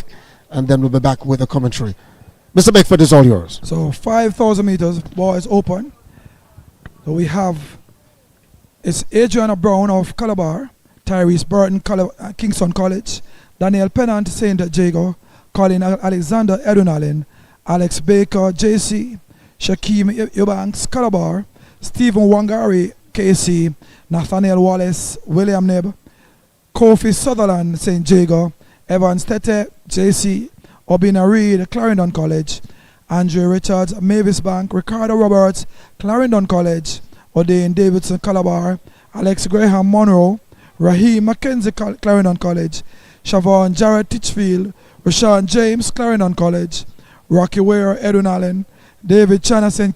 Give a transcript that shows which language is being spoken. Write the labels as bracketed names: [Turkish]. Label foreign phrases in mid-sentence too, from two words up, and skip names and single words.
[English] And then we'll be back with a commentary. Mr. Beckford is all yours. So 5,000 meters, boys open. So we have, it's Adriana Brown of Calabar, Tyrese Burton, Kingston College, Daniel Pennant, St. Jago, Colin Alexander, Edwin Allen, Alex Baker, JC, Shaquem Eubanks, Calabar, Stephen Wangari, KC, Nathaniel Wallace, William Nebb, Kofi Sutherland, St. Jago, Evans Tete, JC, Obina Reed, Clarendon College, Andrew Richards, Mavis Bank, Ricardo Roberts, Clarendon College, O'Dane Davidson, Calabar, Alex Graham Monroe, Raheem Mackenzie, Clarendon College, Siobhan Jarrett Titchfield, Rashawn James, Clarendon College, Rocky Ware, Edwin Allen, David Chana, St.